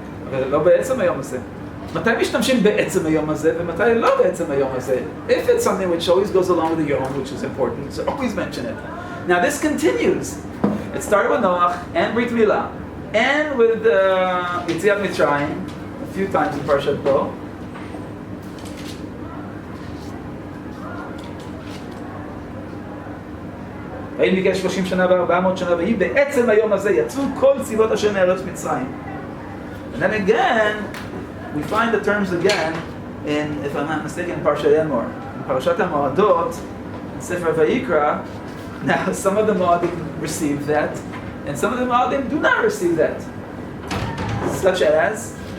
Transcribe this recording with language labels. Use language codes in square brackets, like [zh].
[he] אבל לא בעצם היום הזה. מתי משתמשים בעצם היום הזה ומתי לא בעצם היום הזה? [en] If it's something which always goes along with the Yom, which is important, so always mention it. Now this continues. It started with Noach and Brit Milah and with Yetziat Mitzrayim a few times in Parshat Bo. [he] ויהי ביקש 30 שנה ו400 שנה, ויהי בעצם היום הזה יצאו כל צבאות השם מארץ מצרים. [en] And then again, we find the terms again in, if I'm not mistaken, in Parshat Emor. In Parashat HaMoadot, in Sefer Vayikra, now some of the Moadim receive that, and some of the Moadim do not receive that. Such as,